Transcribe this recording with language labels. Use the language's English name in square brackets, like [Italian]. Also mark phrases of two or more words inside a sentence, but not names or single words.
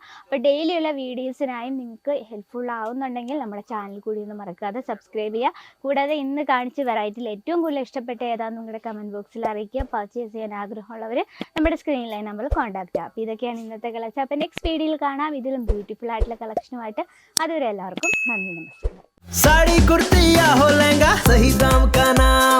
[Malayalam] അപ്പോൾ [English] daily videos [Malayalam] നിങ്ങൾക്ക് ഹെൽപ്ഫുൾ ആവുന്നുണ്ടെങ്കിൽ നമ്മുടെ ചാനൽ കൂടി ഒന്ന് മറക്കാതെ സബ്സ്ക്രൈബ് ചെയ്യുക. കൂടാതെ ഇന്ന് കാണിച്ച വെറൈറ്റിയിൽ ഏറ്റവും കൂടുതൽ ഇഷ്ടപ്പെട്ട ഏതാണെന്ന് നിങ്ങളുടെ [English] comment box [Malayalam] അറിയിക്കുക. പർച്ചേസ് ചെയ്യാൻ ആഗ്രഹമുള്ളവർ നമ്മുടെ സ്ക്രീനിലായി നമ്മൾ കോൺടാക്ട് ചെയ്യുക. അപ്പോൾ ഇതൊക്കെയാണ് ഇന്നത്തെ കളക്ഷൻ. അപ്പോൾ [English] next video [Malayalam] കാണാം ഇതിലും ബ്യൂട്ടിഫുൾ ആയിട്ടുള്ള കളക്ഷനുമായിട്ട്. അതുവരെ എല്ലാവർക്കും നന്ദി, നമസ്കാരം. [Hindi] साड़ी कुर्ती या हो लहंगा, सही दाम का नाम